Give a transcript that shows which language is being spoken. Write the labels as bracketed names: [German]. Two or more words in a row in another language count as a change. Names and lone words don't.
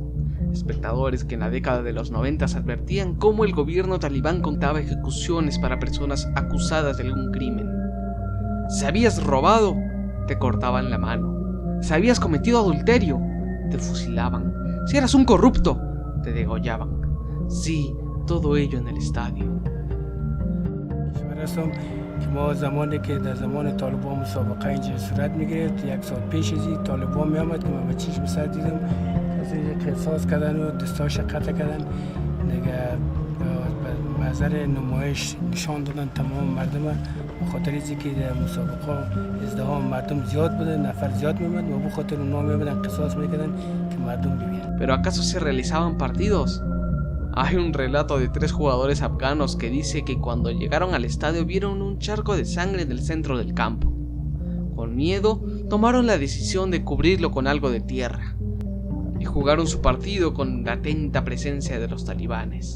[Spanish] Espectadores que en la década de los 90 advertían cómo el gobierno talibán contaba ejecuciones para personas acusadas de algún crimen. Si habías robado, te cortaban la mano. Si habías cometido adulterio, te fusilaban. Si eras un corrupto, te degollaban. Sí, todo ello en el estadio. [Persian] که ما زمانی که در زمان طالبان مسابقه اینجا صورت میگرفت، یک سال پیش از این طالبان میامد که من به چشم سر دیدم کسی قصاص کردن و دستاش قطع کردن دیگه، به منظر نمایش نشان دادن تمام مردم. به خاطر اینکه در مسابقه ازدحام مردم زیاد بوده، نفر زیاد میومد و به خاطر اونها میامدن قصاص میکردن که مردم ببینن. [Spanish] ¿Pero acaso se realizaban partidos? Hay un relato de 3 jugadores afganos que dice que cuando llegaron al estadio vieron un charco de sangre en el centro del campo. Con miedo, tomaron la decisión de cubrirlo con algo de tierra y jugaron su partido con la atenta presencia de los talibanes.